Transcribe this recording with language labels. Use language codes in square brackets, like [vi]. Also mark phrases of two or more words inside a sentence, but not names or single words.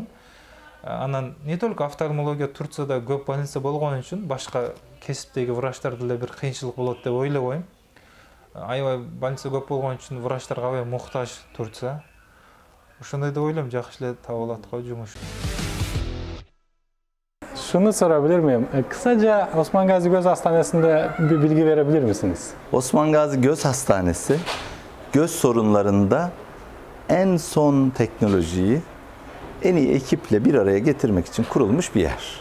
[ky] Анан [ru] не только [ky] офтальмология Турцияда көп больница болгон үчүн башка кесиптеги врачтар деле бир кыйынчылык болот деп ойлобойм. аябай больница көп болгон үчүн врачтарга аябай муктаж Турция. Ошондой деп ойлойм, жакшы эле таап алат го жумуш. [tr] Şunu sorabilir miyim? Kısaca Osman Gazi Göz Hastanesi'nde bir bilgi verebilir misiniz? Osman Gazi Göz Hastanesi göz sorunlarında en son teknolojiyi en iyi ekiple bir araya getirmek için kurulmuş bir yer.